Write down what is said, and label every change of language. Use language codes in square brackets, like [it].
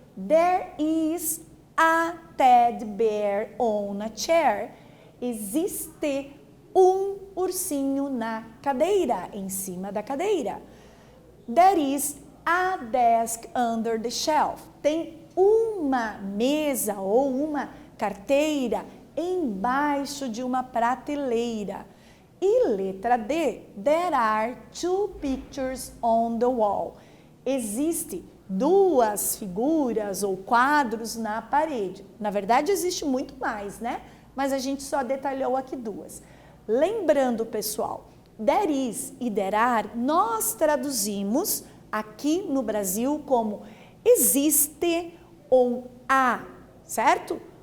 [en] There is a teddy bear on a chair. [pt] Existe um ursinho na cadeira, em cima da cadeira. [en] There is a desk under the shelf. [pt] Tem uma mesa ou uma carteira embaixo de uma prateleira. E letra D, [en] there are two pictures on the wall. [pt] Existe duas figuras ou quadros na parede. Na verdade, existe muito mais, né? Mas a gente só detalhou aqui duas. Lembrando, pessoal, [en] there is [pt] e [en] there are, [pt] nós traduzimos aqui no Brasil como existe ou há, certo?